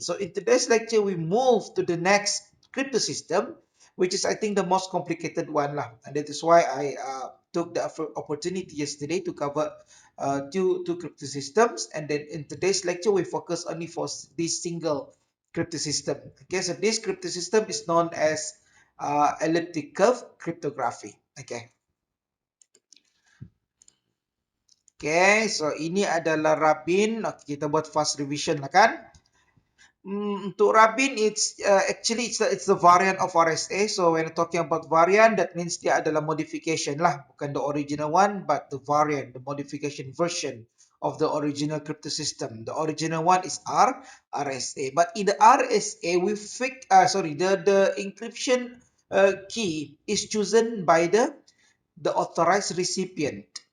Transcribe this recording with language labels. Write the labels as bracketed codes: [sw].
[en] So in today's lecture, we move to the next crypto system, which is I think the most complicated one lah, and that is why I took the opportunity yesterday to cover two crypto systems, and then in today's lecture we focus only for this single crypto system. Okay, so this crypto system is known as elliptic curve cryptography. Okay. [ms] Okay, so ini adalah Rabin. Okay, kita buat fast revision lah kan. [en] Untuk Rabin, it's actually it's the variant of RSA. So when talking about variant, that means [ms] dia adalah [en] modification lah, bukan the original one, but the variant, the modification version of the original crypto system. The original one is RSA, but in the RSA we fix the encryption key is chosen by the authorized recipient.